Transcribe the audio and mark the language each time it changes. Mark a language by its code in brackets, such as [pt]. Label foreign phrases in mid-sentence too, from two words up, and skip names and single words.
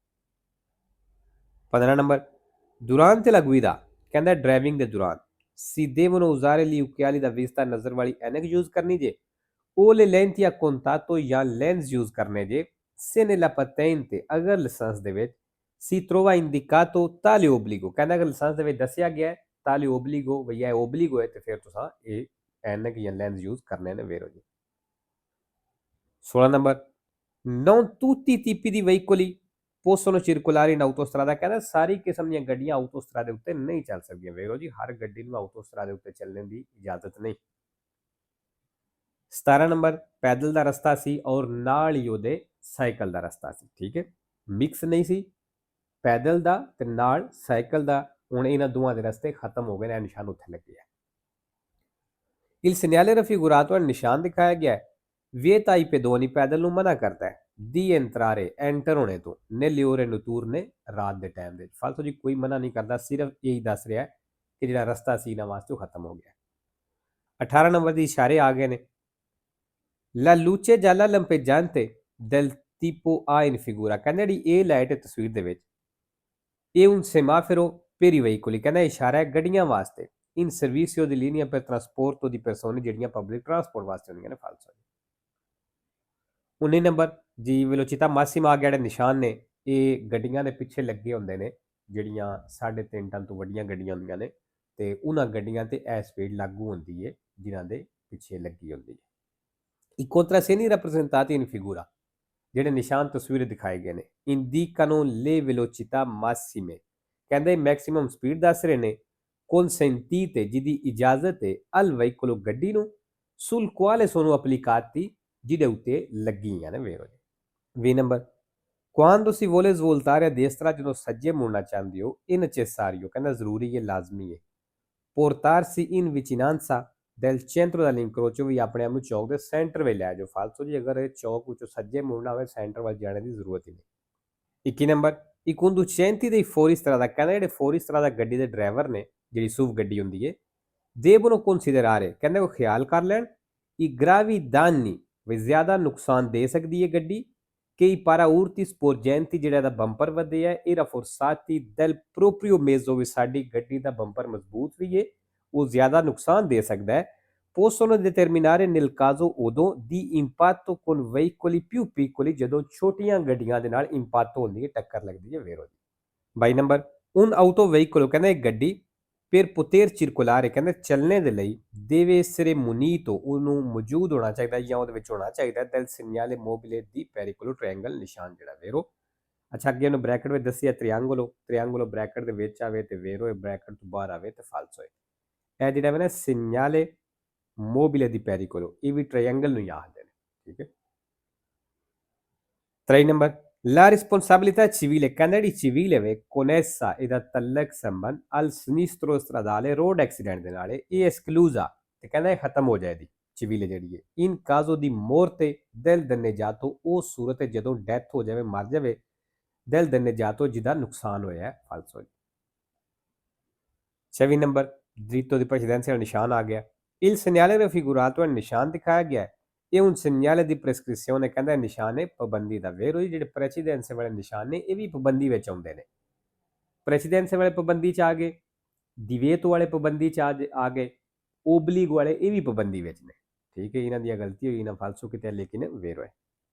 [pa] 15 ਨੰਬਰ [it] durante la guida [pa] ਕਹਿੰਦਾ ਡਰਾਈਵਿੰਗ ਦੇ ਦੌਰਾਨ [it] si devono usare gli occhiali da vista [pa] ਨਜ਼ਰ ਵਾਲੀ ਐਨਕ ਯੂਜ਼ ਕਰਨੀ ਜੇ [it] o le lenti a contatto [pa] ਜਾਂ ਲੈਂਸ ਯੂਜ਼ ਕਰਨੇ ਜੇ [it] se nella patente [pa] ਅਗਰ ਲਾਇਸੈਂਸ ਦੇ ਵਿੱਚ [it] si trova indicato tale obbligo [pa] ਕਹਿੰਦਾ ਅਗਰ ਲਾਇਸੈਂਸ ਦੇ ਵਿੱਚ ਦੱਸਿਆ ਗਿਆ ਹੈ [it] tale obbligo [pa] ਭਈਆ ਇਹ obbligo ਹੈ ਤੇ ਫਿਰ ਤੁਸੀਂ ਇਹ ਐਨਕ ਜਾਂ ਲੈਂਸ ਯੂਜ਼ ਕਰਨੇ ਨੇ ਵੇਰੋ ਜੀ 16 ਨੰਬਰ [it] non tutti i tipi di veicoli possono circolare in autostrada [pa] ਕਹਿੰਦਾ ਸਾਰੀ ਕਿਸਮ ਦੀਆਂ ਗੱਡੀਆਂ ਆਟੋਸਟਰਾਦੇ ਉੱਤੇ ਨਹੀਂ ਚੱਲ ਸਕਦੀਆਂ ਵੇਰੋ ਜੀ ਹਰ ਗੱਡੀ ਨੂੰ ਆਟੋਸਟਰਾਦੇ ਉੱਤੇ ਚੱਲਣ ਦੀ ਇਜਾਜ਼ਤ ਨਹੀਂ 17 ਨੰਬਰ ਪੈਦਲ ਦਾ ਰਸਤਾ ਸੀ ਔਰ ਨਾਲ ਹੀ ਉਹਦੇ ਸਾਈਕਲ ਦਾ ਰਸਤਾ ਸੀ ਠੀਕ ਹੈ ਮਿਕਸ ਨਹੀਂ ਸੀ ਪੈਦਲ ਦਾ ਤੇ ਨਾਲ ਸਾਈਕਲ ਦਾ ਹੁਣ ਇਹਨਾਂ ਦੋਵਾਂ ਦੇ ਰਸਤੇ ਖਤਮ ਹੋ ਗਏ ਨੇ ਨਿਸ਼ਾਨ ਉੱਥੇ ਲੱਗੇ ਹੈ [it] il segnale [pa] raffigurato ਨਿਸ਼ਾਨ ਦਿਖਾਇਆ ਗਿਆ ਹੈ [it] vieta ai pedoni [pa] ਪੈਦਲ ਨੂੰ ਮਨਾ ਕਰਦਾ ਹੈ [it] di entrare [pa] ਐਂਟਰ ਹੋਣੇ ਤੋਂ [it] nelle ore notturne [pa] ਰਾਤ ਦੇ ਟਾਈਮ ਦੇ ਫਾਲਤੂ ਜੀ ਕੋਈ ਮਨਾ ਨਹੀਂ ਕਰਦਾ ਸਿਰਫ ਇਹੀ ਦੱਸ ਰਿਹਾ ਕਿ ਜਿਹੜਾ ਰਸਤਾ ਸੀ ਇਹਨਾਂ ਵਾਸਤੇ ਉਹ ਖਤਮ ਹੋ ਗਿਆ 18 ਨੰਬਰ ਦੀ ਇਸ਼ਾਰੇ ਆ ਗਏ ਨੇ [it] la luce gialla lampeggiante del tipo A in figura [pa] ਕਹਿੰਦੇ ਜਿਹੜੀ ਇਹ ਲਾਈਟ ਹੈ ਤਸਵੀਰ ਦੇ ਵਿੱਚ ਇਹ [it] un semaforo per i veicoli [pa] ਕਹਿੰਦਾ ਇਸ਼ਾਰਾ ਹੈ ਗੱਡੀਆਂ ਵਾਸਤੇ [it] in servizio di linea per trasporto di persone [pa] ਜਿਹੜੀਆਂ [en] public transport [pa] ਵਾਸਤੇ ਹੁੰਦੀਆਂ ਨੇ ਫਾਲਸੋ 19 ਨੰਬਰ ਜੀ [it] velocità massima [pa] ਜਿਹੜੇ ਨਿਸ਼ਾਨ ਨੇ ਇਹ ਗੱਡੀਆਂ ਦੇ ਪਿੱਛੇ ਲੱਗੇ ਹੁੰਦੇ ਨੇ ਜਿਹੜੀਆਂ 3.5 ਟਨ ਤੋਂ ਵੱਡੀਆਂ ਗੱਡੀਆਂ ਹੁੰਦੀਆਂ ਨੇ ਤੇ ਉਹਨਾਂ ਗੱਡੀਆਂ ਤੇ ਇਹ ਸਪੀਡ ਲਾਗੂ ਹੁੰਦੀ ਹੈ ਜਿਨ੍ਹਾਂ ਦੇ ਪਿੱਛੇ ਲੱਗੀ ਹੁੰਦੀ ਹੈ [it] I contrassegni rappresentati in figura [pa] ਜਿਹੜੇ ਨਿਸ਼ਾਨ ਤਸਵੀਰ ਦਿਖਾਏ ਗਏ ਨੇ [it] indicano le velocità massime [pa] ਕਹਿੰਦੇ [en] maximum speed [pa] ਦੱਸ ਰਹੇ ਨੇ consentite ਜਿਹਦੀ ਇਜਾਜ਼ਤ ਹੈ [it] al veicolo [pa] ਗੱਡੀ ਨੂੰ [it] sul quale sono applicati [pa] ਜਿਹਦੇ ਉੱਤੇ ਲੱਗੀਆਂ ਨੇ ਵੇਰੋ ਜੀ 20 ਨੰਬਰ [it] quando si vuole svoltare a destra [pa] ਜਦੋਂ ਸੱਜੇ ਮੁੜਨਾ ਚਾਹੁੰਦੇ ਹੋ [it] è necessario [pa] ਕਹਿੰਦਾ ਜ਼ਰੂਰੀ ਹੈ ਲਾਜ਼ਮੀ ਹੈ [it] portarsi in vicinanza del centro dell'incrocio [pa] ਵੀ ਆਪਣੇ ਆਪ ਨੂੰ ਚੌਕ ਦੇ ਸੈਂਟਰ ਵਿੱਚ ਲੈ ਜਾਓ ਫਾਲਤੂ ਜੀ ਅਗਰ ਇਹ ਚੌਕ ਵਿੱਚੋਂ ਸੱਜੇ ਮੁੜਨਾ ਹੋਵੇ ਸੈਂਟਰ ਵੱਲ ਜਾਣ ਦੀ ਜ਼ਰੂਰਤ ਹੀ ਨਹੀਂ 21 ਨੰਬਰ [it] i conducenti dei fuoristrada [pa] ਕਹਿੰਦਾ ਜਿਹੜੇ fuoristrada ਗੱਡੀ ਦੇ ਡਰਾਈਵਰ ਨੇ ਜਿਹੜੀ SUV ਗੱਡੀ ਹੁੰਦੀ ਹੈ [it] devono considerare [pa] ਕਹਿੰਦੇ ਉਹ ਖਿਆਲ ਕਰ ਲੈਣ [it] i gravi danni [pa] ਵੀ ਜ਼ਿਆਦਾ ਨੁਕਸਾਨ ਦੇ ਸਕਦੀ ਹੈ ਗੱਡੀ [it] che i paraurti sporgenti [pa] ਜਿਹੜਾ ਇਹਦਾ ਬੰਪਰ ਵਧੇ ਹੈ ਇਹ [it] rafforzati del proprio mezzo [pa] ਵੀ ਸਾਡੀ ਗੱਡੀ ਦਾ ਬੰਪਰ ਮਜ਼ਬੂਤ ਵੀ ਹੈ ਉਹ ਜ਼ਿਆਦਾ ਨੁਕਸਾਨ ਦੇ ਸਕਦਾ ਹੈ [it] possono determinare nel caso [pa] ਉਦੋਂ [it] di impatto con veicoli più piccoli [pa] ਜਦੋਂ ਛੋਟੀਆਂ ਗੱਡੀਆਂ ਦੇ ਨਾਲ ਇੰਪੈਕਟ ਹੁੰਦੀ ਹੈ ਟੱਕਰ ਲੱਗਦੀ ਹੈ ਵੇਰੋ ਦੀ 22 ਨੰਬਰ un autoveicolo ਕਹਿੰਦਾ ਇੱਕ ਗੱਡੀ [it] per poter circolare [pa] ਕਹਿੰਦੇ ਚੱਲਣੇ ਦੇ ਲਈ [it] deve essere munito [pa] ਉਹਨੂੰ ਮੌਜੂਦ ਹੋਣਾ ਚਾਹੀਦਾ ਜਾਂ ਉਹਦੇ ਵਿੱਚ ਹੋਣਾ ਚਾਹੀਦਾ [it] del segnale mobile di pericolo [pa] triangle ਨਿਸ਼ਾਨ ਜਿਹੜਾ ਵੇਰੋ ਅੱਛਾ ਅੱਗੇ ਉਹਨੂੰ ਬ੍ਰੈਕਟ ਵਿੱਚ ਦੱਸਿਆ triangolo ਬ੍ਰੈਕਟ ਦੇ ਵਿੱਚ ਆਵੇ ਤੇ ਵੇਰੋ ਇਹ ਬ੍ਰੈਕਟ ਤੋਂ ਬਾਹਰ ਆਵੇ ਤੇ ਫਾਲਸੋ ਹੈ ਇਹ ਜਿਹੜਾ ਹੈ ਨਾ [it] segnale mobile di pericolo [pa] ਇਹ ਵੀ triangle ਨੂੰ ਯਾਦ ਨੇ ਠੀਕ ਹੈ 3 ਨੰਬਰ [it] La responsabilità civile, canali civile connessa e da tallek samban al sinistro stradale [en] road accident [pa] ਦੇ ਨਾਲੇ ਇਹ esclusa ਤੇ ਕਹਿੰਦਾ ਇਹ ਖਤਮ ਹੋ ਜਾਏਗੀ civile ਜਿਹੜੀ ਹੈ [it] in caso di morte del danneggio [pa] ਉਹ ਸੂਰਤ ਜਦੋਂ ਡੈਥ ਹੋ ਜਾਵੇ ਮਰ ਜਾਵੇ [it] del danneggio [pa] ਜਿਹਦਾ ਨੁਕਸਾਨ ਹੋਇਆ ਹੈ ਫਾਲਸੋ 26 ਨੰਬਰ [it] dritto di precedenza [pa] ਨਿਸ਼ਾਨ ਆ ਗਿਆ [it] il segnale raffigurato [pa] ਨਿਸ਼ਾਨ ਦਿਖਾਇਆ ਗਿਆ ਹੈ ਇਹ [it] un segnale di prescrizione [pa] ਕਹਿੰਦਾ ਨਿਸ਼ਾਨ ਹੈ ਪਾਬੰਦੀ ਦਾ ਵੇਰੋ ਜਿਹੜੇ ਪ੍ਰੈਸੀਡੈਂਸ ਵਾਲੇ ਨਿਸ਼ਾਨ ਨੇ ਇਹ ਵੀ ਪਾਬੰਦੀ ਵਿੱਚ ਆਉਂਦੇ ਨੇ ਪ੍ਰੈਸੀਡੈਂਸ ਵਾਲੇ ਪਾਬੰਦੀ ਚ ਆ ਗਏ ਦਿਵੇਤ ਵਾਲੇ ਪਾਬੰਦੀ ਚ ਆ ਗਏ ਓਬਲੀਗ ਵਾਲੇ ਇਹ ਵੀ ਪਾਬੰਦੀ ਵਿੱਚ ਨੇ ਠੀਕ ਹੈ ਇਹਨਾਂ ਦੀ ਗਲਤੀ ਹੋਈ ਨਾ ਫਾਲਸੂ ਕਿਤੇ ਲੇਕਿਨ ਵੇਰੋ ਹੈ